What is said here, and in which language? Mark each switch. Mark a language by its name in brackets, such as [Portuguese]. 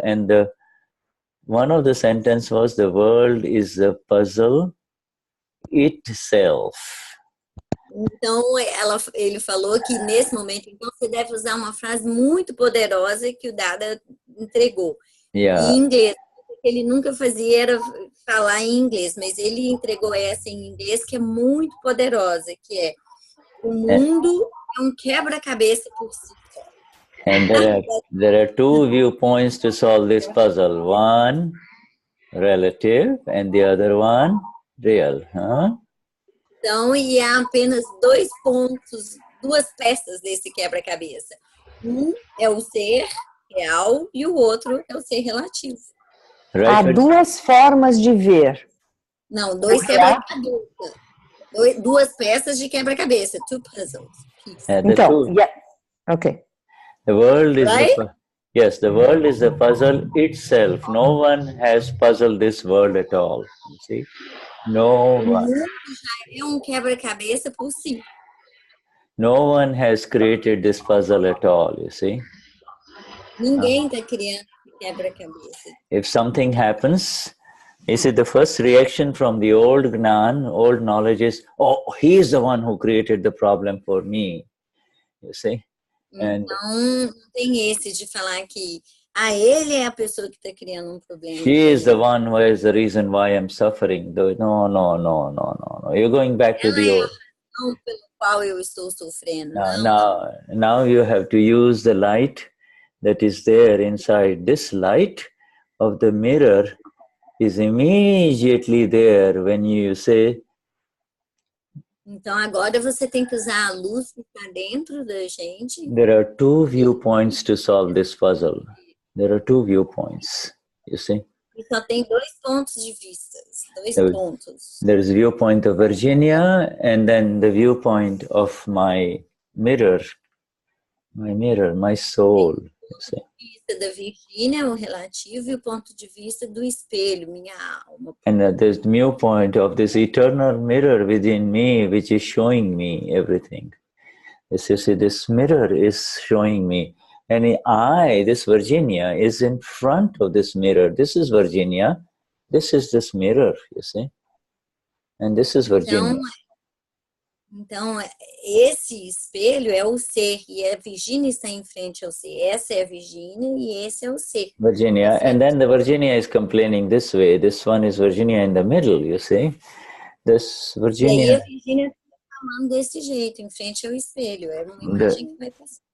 [English] And one of the sentence was, the world is a puzzle itself. [Portuguese] Então, ele falou que nesse momento, então, você deve usar uma frase muito poderosa que o Dada entregou. [English] Yeah. [Portuguese] Em inglês. O que ele nunca fazia era falar em inglês, mas ele entregou essa em inglês, que é muito poderosa, que é: o mundo é um quebra-cabeça por si só. [English] And there are two viewpoints to solve this puzzle. One relative and the other one real. Huh? [Portuguese] Então, e há apenas dois pontos, duas peças desse quebra-cabeça. Um é o ser real e o outro é o ser relativo. [English] Right? [Portuguese] Há duas formas de ver. Não, dois quebra-cabeça. Duas peças de quebra-cabeça. [English] Two puzzles. [Portuguese] Então, okay. [English] The world is Right? yes, the world is a puzzle itself. No one has puzzled this world at all. You see? No [Portuguese] O [English] one. [Portuguese] mundo já é um quebra-cabeça por si. [English] No one has created this puzzle at all, you see? [Portuguese] Ninguém está criando quebra-cabeça. [English] If something happens, you see, the first reaction from the old Gnan, old knowledge is, oh, he is the one who created the problem for me. You see? And [Portuguese] então, não tem esse de falar que ele é a pessoa que está criando problema. [English] She is the one who is the reason why I'm suffering. No. You're going back to the old. [Portuguese] Não pelo qual eu estou sofrendo. [English] Now you have to use the light that is there inside. This light of the mirror is immediately there when you say. [Portuguese] Então agora você tem que usar a luz que está dentro da gente. [English] There are two viewpoints to solve this puzzle. There are two viewpoints, you see. [Portuguese] E só tem dois pontos de vista. Pontos. [English] There's viewpoint of Virginia and then the viewpoint of my mirror, my soul. You see. [Portuguese] O ponto de vista da Virgínia, o relativo, e o ponto de vista do espelho, minha alma. [English] And there's the viewpoint of this eternal mirror within me, which is showing me everything. As you see, this mirror is showing me. And this Virginia, is in front of this mirror. This is Virginia. This is this mirror, you see. And this is Virginia. [Portuguese] Então, esse espelho é o ser, e a Virginia está em frente ao ser. Essa é a Virginia e esse é o ser. [English] Virginia, and then the Virginia is complaining this way. This one is Virginia in the middle, you see. This Virginia. [Portuguese] E aí a Virginia está falando desse jeito, em frente ao espelho. É uma imagem que vai passar.